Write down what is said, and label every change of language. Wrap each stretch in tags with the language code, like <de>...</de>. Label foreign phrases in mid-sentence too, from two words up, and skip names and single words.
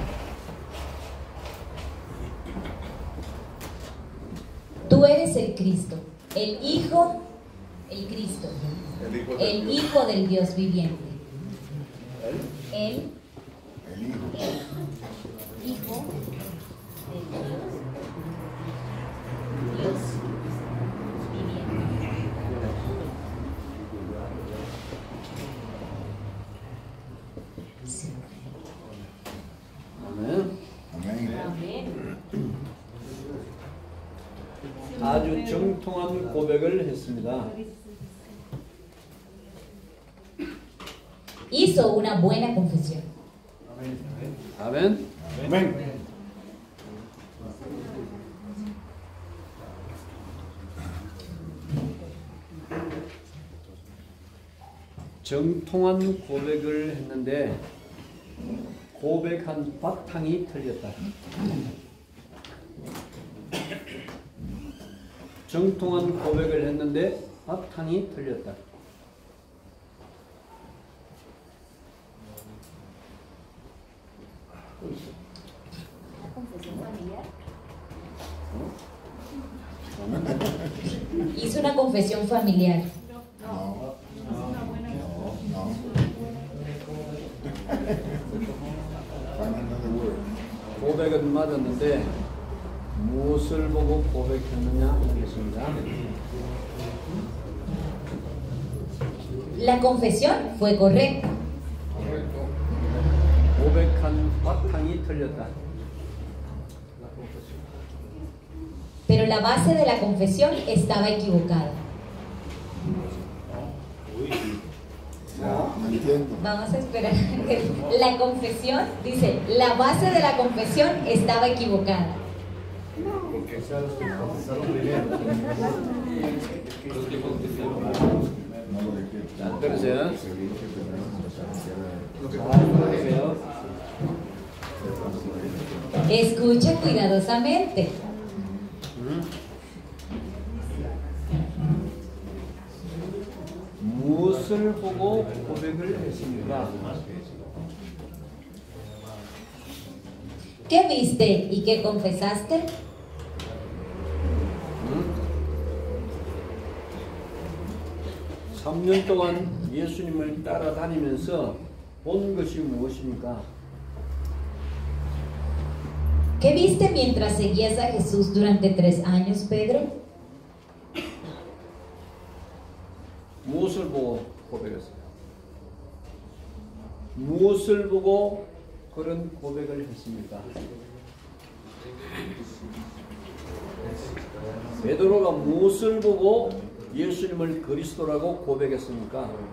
<es>Tú eres el Cristo, el Hijo, el Cristo, el Hijo del Dios viviente. El Hijo del Dios viviente.</es> <ko>아멘.</ko> <es>Amén.</es> <ko>아주 정통한 고백을 했습니다.</ko> <es>Hizo una buena confesión.</es> <ko>아멘.</ko> <es>Amén.</es> <ko>정통한 고백을 했는데 고백한 바탕이 틀렸다. 정통한 고백을 했는데 바탕이 틀렸다.</ko> <es>Hizo una confesión familiar.</es> <ko>고백은 맞았는데 무엇을 보고 고백했느냐 하겠습니다.</ko> <es>La confesión fue correcta,</es> <ko>고백한 바탕이 틀렸다.</ko> <es>pero la base de la confesión estaba equivocada. No entiendo. Vamos a esperar. La confesión, dice, la base de la confesión estaba equivocada. Porque sean los que confesaron primero. No lo dejé.</es> <ko>안 들으세요?</ko> <es>Seguro que primero confesaron.</es> <ko>잘 들으세요.</ko> <es>Escucha cuidadosamente.</es> <ko>무엇을 보고 고백을 했습니까?</ko> <es>¿Qué viste y qué confesaste?</es> <ko>3년 동안 예수님을 따라다니면서 본 것이 무엇입니까?</ko> <es>¿Qué viste mientras seguías a Jesús durante 3 años, Pedro?</es> <ko>무엇을 보고 고백했어요? 무엇을 보고 그런 고백을 했습니까? 베드로가 무엇을 보고 예수님을 그리스도라고 고백했습니까?</ko>